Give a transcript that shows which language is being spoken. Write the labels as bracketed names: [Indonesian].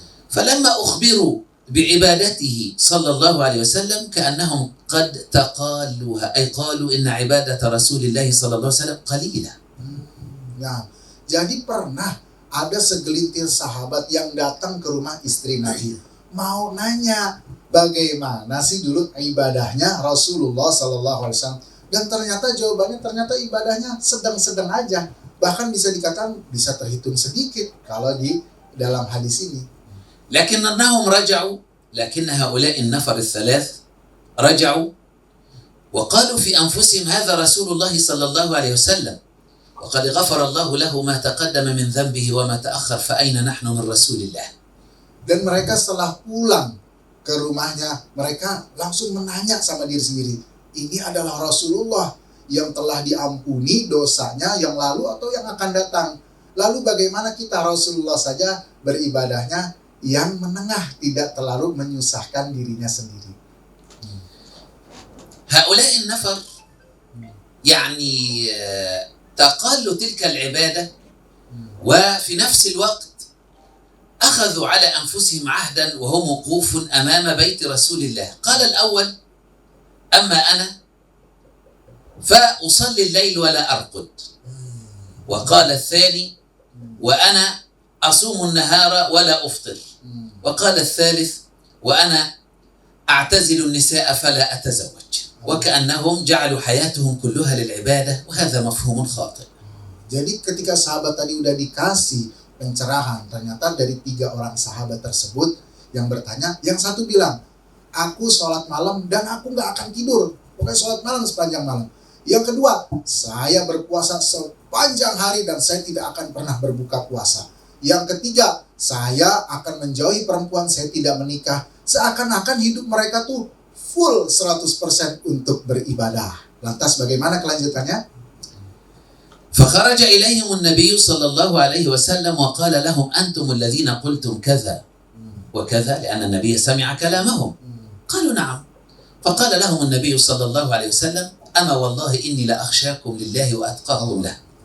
[Arabic] Falamma ukhbiru بعبادته صلى الله عليه وسلم كأنهم قد تقالوها أي قالوا إن عبادة رسول الله صلى الله عليه وسلم قليلة. [Indonesian] Nah, jadi pernah ada segelintir sahabat yang datang ke rumah istri Nabi, mau nanya bagaimana sih dulu ibadahnya Rasulullah Sallallahu Alaihi Wasallam, dan ternyata jawabannya ibadahnya sedang-sedang aja, bahkan bisa dikatakan bisa terhitung sedikit kalau di dalam hadis ini. [Arabic] لكنهم رجعوا لكن هؤلاء النفر الثلاث رجعوا وقالوا في أنفسهم هذا رسول الله صلى الله عليه وسلم وقد غفر الله له ما تقدم من ذنبه وما تأخر فأين نحن من رسول الله. [Indonesian] Dan mereka setelah pulang ke rumahnya, mereka langsung menanya sama diri sendiri, ini adalah Rasulullah yang telah diampuni dosanya yang lalu atau yang akan datang. Lalu bagaimana kita? Rasulullah saja beribadahnya yang menengah, tidak terlalu menyusahkan dirinya sendiri. [Arabic] هؤلاء النفر يعني تقالوا تلك العبادة وفي نفس الوقت أخذوا على أنفسهم عهدا وهم وقوف أمام بيت رسول الله. قال الأول أما أنا فأصلي الليل ولا أرقد، وقال الثاني وأنا أصوم النهار ولا أفطر، وقال الثالث وأنا أعتزل النساء فلا أتزوج، وكأنهم جعلوا حياتهم كلها للعبادة وهذا مفهوم خاطئ. [Indonesian] Jadi ketika sahabat tadi udah dikasih pencerahan, ternyata dari 3 orang sahabat tersebut yang bertanya, yang satu bilang, aku sholat malam dan aku nggak akan tidur. Pokoknya sholat malam sepanjang malam. Yang kedua, saya berpuasa sepanjang hari dan saya tidak akan pernah berbuka puasa. Yang ketiga, saya akan menjauhi perempuan, saya tidak menikah. Seakan-akan hidup mereka tuh full 100% untuk beribadah. Lantas bagaimana kelanjutannya? [Arabic] فخرج إليهم النبي صلى الله عليه وسلم وقال لهم أنتم الذين قلتم كذا وكذا، لأن النبي سمع كلامهم. قالوا نعم. فقال لهم النبي صلى الله عليه وسلم أما والله إني لأخشاكم لله وأتقاكم له.